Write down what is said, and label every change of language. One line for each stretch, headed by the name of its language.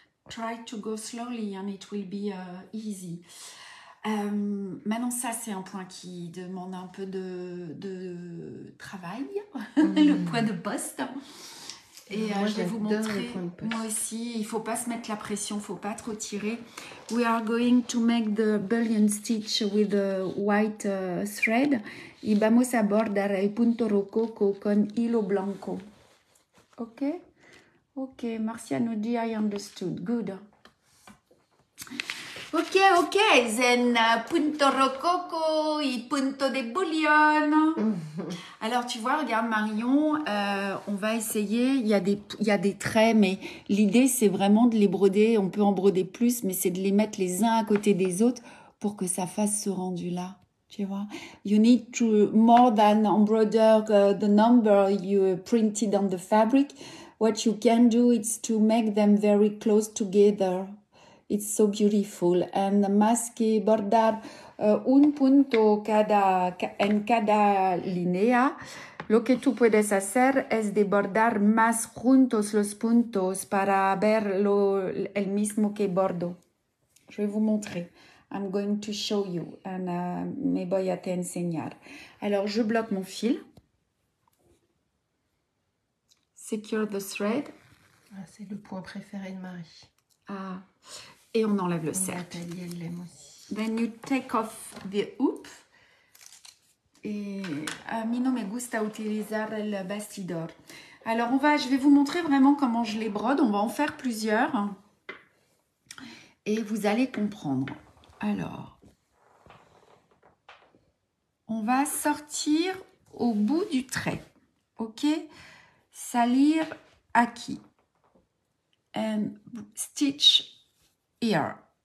English: Try to go slowly and it will be easy.
French: Maintenant, ça, c'est un point qui demande un peu de travail. Le point de poste. Et je vais vous montrer, moi aussi, il ne faut pas se mettre la pression, il ne faut pas trop tirer.
English: We are going to make the bullion stitch with the white thread.
Spanish: Y vamos a bordar el punto rococo con hilo blanco. Ok?
French: Ok, Marcia nous dit
English: I understood. Good.
Spanish: Ok, then punto rococo y punto de bullion.
French: Alors, tu vois, regarde Marion, on va essayer, il y a des traits, mais l'idée, c'est vraiment de les broder. On peut en broder plus, mais c'est de les mettre les uns à côté des autres pour que ça fasse ce rendu-là. Tu vois?
English: You need to, more than embroider the number you printed on the fabric, what you can do is to make them very close together. It's so beautiful.
Spanish: And más que bordar un punto en cada línea, lo que tú puedes hacer es de bordar más juntos los puntos para ver el mismo que bordo.
French: Je vais vous montrer.
English: I'm going to show you. And,
Spanish: me voy a te enseñar.
French: Alors, je bloque mon fil.
English: Secure the thread.
French: Ah, c'est le point préféré de Marie. Ah. Et on enlève le cercle. Elle l'aime aussi.
English: Then you take off the hoop.
Spanish: Et a mí no me gusta utilizar el bastidor.
French: Alors, je vais vous montrer vraiment comment je les brode. On va en faire plusieurs. Et vous allez comprendre. Alors, on va sortir au bout du trait. Ok?
Spanish: Salir aquí.
English: And stitch here.